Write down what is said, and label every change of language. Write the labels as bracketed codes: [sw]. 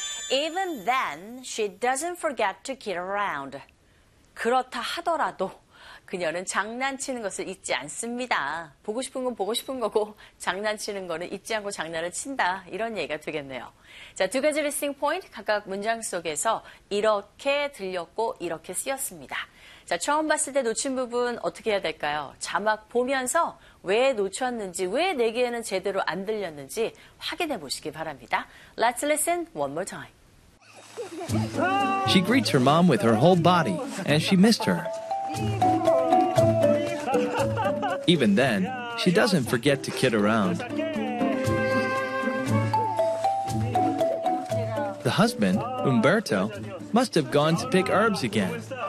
[en] Even then, she doesn't forget to kid around. [ko] 그렇다 하더라도 그녀는 장난치는 것을 잊지 않습니다. 보고 싶은 건 보고 싶은 거고 장난치는 거는 잊지 않고 장난을 친다. 이런 얘기가 되겠네요. 자, 두 가지 리스닝 포인트 각각 문장 속에서 이렇게 들렸고 이렇게 쓰였습니다. 자, 처음 봤을 때 놓친 부분 어떻게 해야 될까요? 자막 보면서 왜 놓쳤는지, 왜 내게는 제대로 안 들렸는지 확인해 보시기 바랍니다. [en] Let's listen one more time. She greets her mom with her whole body, and she missed her. Even then, she doesn't forget to kid around. The husband, Umberto, must have gone to pick herbs again.